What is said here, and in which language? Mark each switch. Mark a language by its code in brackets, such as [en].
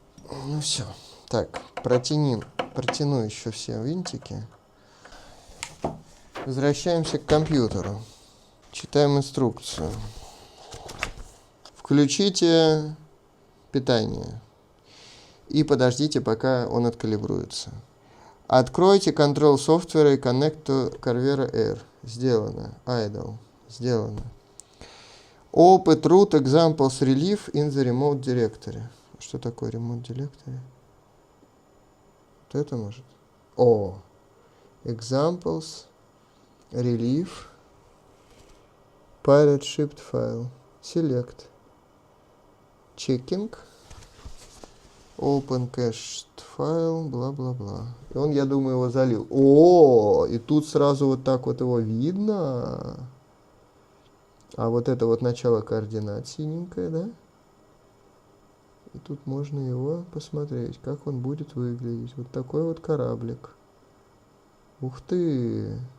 [ru] Ну все. Так, протяну еще все винтики. Возвращаемся к компьютеру. Читаем инструкцию. Включите питание. И подождите, пока он откалибруется. Откройте [en] Control Software и Connect to Carvera Air. [ru] Сделано. [en] Idle. Сделано. Open root examples relief in the remote directory. [ru] Что такое remote directory? Вот это может? О! [en] Examples relief pirate shipped file. Select. Checking. Open cached file, [ru] бла-бла-бла. И он, я думаю, его залил. О, и тут сразу вот так вот его видно. А вот это вот начало координат синенькое, да? И тут можно его посмотреть, как он будет выглядеть. Вот такой вот кораблик. Ух ты!